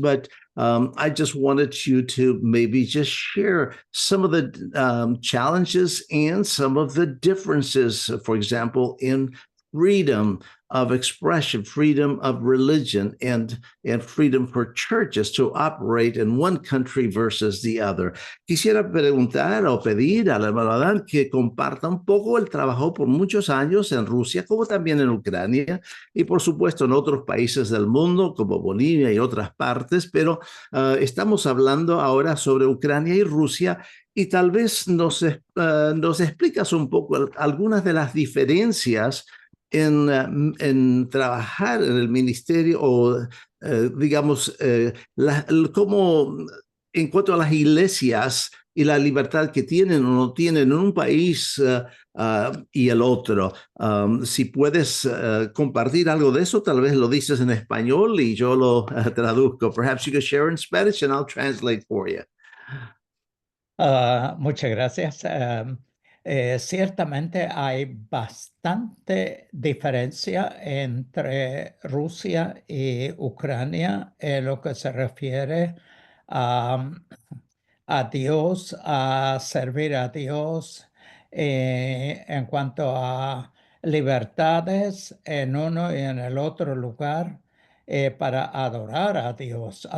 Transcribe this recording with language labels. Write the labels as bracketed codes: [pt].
[en] But I just wanted you to maybe just share some of the challenges and some of the differences, for example, in freedom of expression, freedom of religion, and freedom for churches to operate in one country versus the other. [es] Quisiera preguntar o pedir al hermano Adán que comparta un poco el trabajo por muchos años en Rusia, como también en Ucrania, y por supuesto en otros países del mundo, como Bolivia y otras partes, pero estamos hablando ahora sobre Ucrania y Rusia, y tal vez nos explicas un poco algunas de las diferencias en trabajar en el ministerio o, digamos, como en cuanto a las iglesias y la libertad que tienen o no tienen en un país y el otro. Si puedes compartir algo de eso, tal vez lo dices en español y yo lo traduzco. [en] Perhaps you could share in Spanish and I'll translate for you. [es] Muchas gracias. Ciertamente hay bastante diferencia entre Rusia y Ucrania en lo que se refiere a, a Dios, a servir a Dios, en cuanto a libertades en uno y en el otro lugar para adorar a Dios.